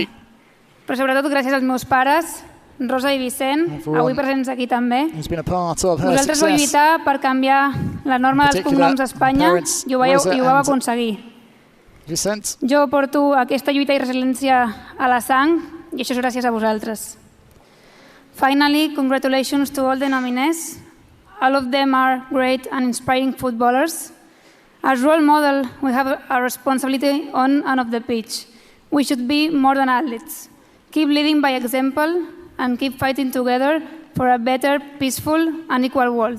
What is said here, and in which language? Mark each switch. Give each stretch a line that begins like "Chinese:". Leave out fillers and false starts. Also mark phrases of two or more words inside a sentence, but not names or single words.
Catalan: Però sobretot gràcies als meus pares, Rosa i Vicent, avui presents aquí també. Vosaltres vau lluitar per canviar la norma dels cognoms a Espanya i ho vau aconseguir. Jo porto aquesta lluita i resiliència a la sang i això és gràcies a vosaltres.
English: Finally, congratulations to all the nominees. All of them are great and inspiring footballers. As role model, we have a responsibility on and off the pitch. We should be more than athletes. Keep leading by example and keep fighting together for a better, peaceful and equal world.